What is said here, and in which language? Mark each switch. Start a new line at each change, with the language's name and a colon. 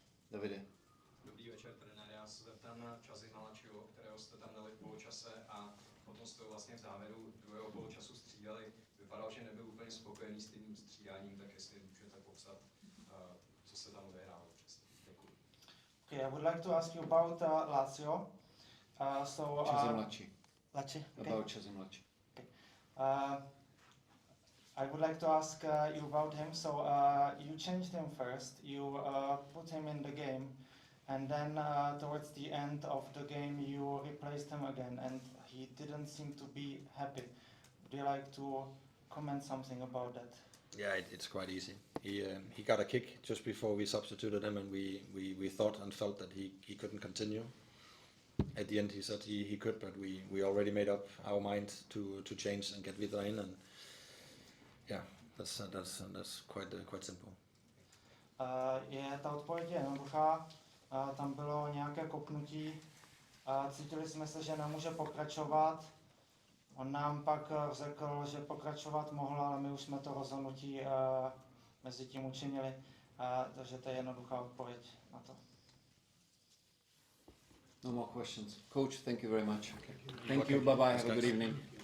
Czech: Davide. Dobrý večer, trenér. Já se zeptám na časy kterého jste tam dali v poločase a potom jste ho vlastně v závěru druhého poločasu střídali. vypadal, že nebyl úplně spokojený s tím střídáním, tak jestli můžete popsat, co se tam odehrálo přesně. Děkuji.
English: Okay, I would like to ask you about Lazio.
Czech: Čeze mladší.
English: Lazio, okay. About Čeze mladší. I would like to ask you about him. So you changed him first. You put him in the game, and then towards the end of the game, you replaced him again, and he didn't seem to be happy. Would you like to comment something about that? Yeah, it's quite easy. He got a kick just before we substituted him, and we thought and felt that he couldn't continue. At the end, he said he could, but we already made up our mind to change and get Vidra in, and yeah, that's quite simple.
Czech: Ta odpověď je jednoduchá. Tam bylo nějaké kopnutí. Cítili jsme se, že nemůže pokračovat. On nám pak řekl, že pokračovat mohl, ale my už jsme to rozhodnutí mezi tím učinili. Takže to je jednoduchá odpověď na to.
English: No more questions. Coach, thank you very much. Thank you. Bye bye. Have a good evening.